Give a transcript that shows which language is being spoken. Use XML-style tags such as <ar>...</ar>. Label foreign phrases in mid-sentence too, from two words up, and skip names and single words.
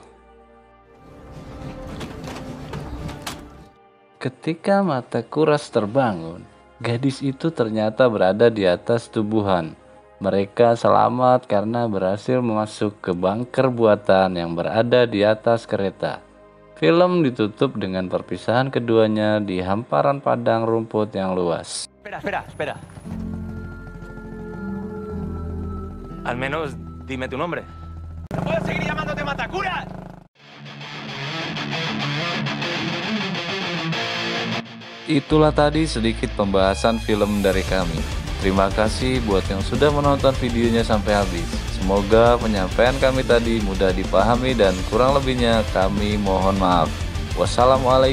<id>Ketika Mata Kuras terbangun, gadis itu ternyata berada di atas tubuhan. Mereka selamat karena berhasil masuk ke bunker buatan yang berada di atas kereta. Film ditutup dengan perpisahan keduanya di hamparan padang rumput yang luas.</id> <es>Espera. Al menos dime tu nombre. ¡No puedo seguir llamándote Matacuras!</es> <id>Itulah tadi sedikit pembahasan film dari kami. Terima kasih buat yang sudah menonton videonya sampai habis. Semoga penyampaian kami tadi mudah dipahami dan kurang lebihnya kami mohon maaf.</id>